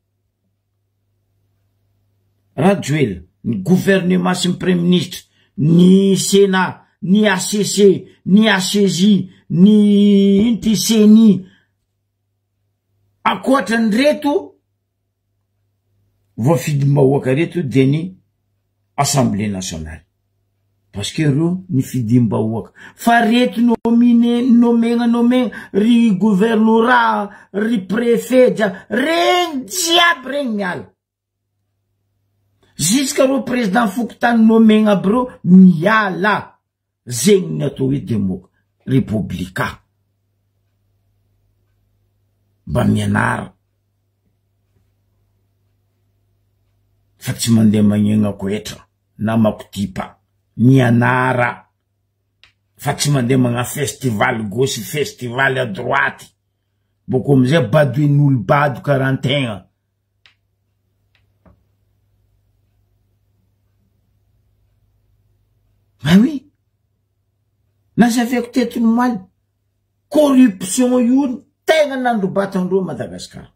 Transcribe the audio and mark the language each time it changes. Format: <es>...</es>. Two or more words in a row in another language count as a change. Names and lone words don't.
<mg>Rajoela, ny gouvernement sy ny</mg> <fr>premier ministre,</fr> <mg>ny Sénat, ny ACC, ny ACJ, ny CENI. Akoatrany reto voafidy mbahoaka reto de ny</mg> <fr>Assemblée nationale. Parce que</fr> <mg>reo ny fidim-bahoaka. Fa reto nomegna ry gouvernora, ry préfet, regny jiaby regny miala. Jusqu'à reo président Fokotany nomegna aby reo miala. Zegny ny atao hoe républicain. Mba mianara. Fa tsy mandeha magnegna koetra na makotipa. Mianara. Fa tsy mandeha magna</mg> <fr>festival gauche, festival à droite.</fr> <mg>Boko amizay badoin'olo bado karantegna.</mg> <fr>Ben oui.</fr> <mg>Nazaveko tetiny maly. Corruption io tegna nandrobatandreo Madagasikara.</mg>